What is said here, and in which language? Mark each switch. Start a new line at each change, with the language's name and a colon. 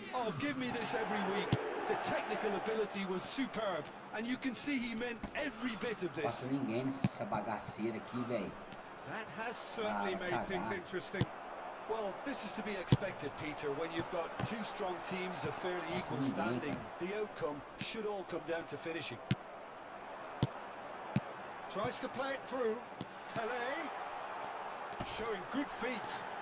English: Oh, give me this every week. The technical ability was superb, and you can see he meant every bit of this.
Portuguese: Passa ninguém nessa bagaceira aqui, velho.
English: That has certainly made things interesting. Well, this is to be expected, Peter. When you've got two strong teams of fairly equal standing, the outcome should all come down to finishing. Tries to play it through. Pele showing good feet.